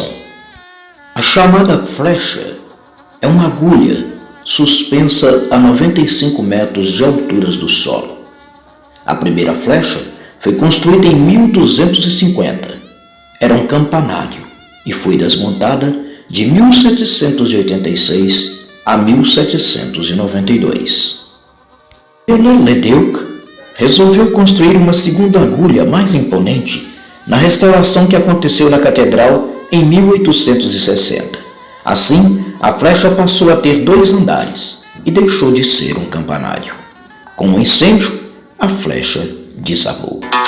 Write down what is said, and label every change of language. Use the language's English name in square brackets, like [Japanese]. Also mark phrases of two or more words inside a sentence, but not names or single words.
[Portuguese] A chamada flecha é uma agulha suspensa a 95 metros de altura do solo. A primeira flecha foi construída em 1250. Era um campanário e foi desmontada de 1786 a 1792. Viollet-le-Duc resolveu construir uma segunda agulha mais imponente na restauração que aconteceu na catedral em 1860. Assim, a flecha passou a ter 2 andares e deixou de ser um campanário. Com o incêndio, a flecha desabou.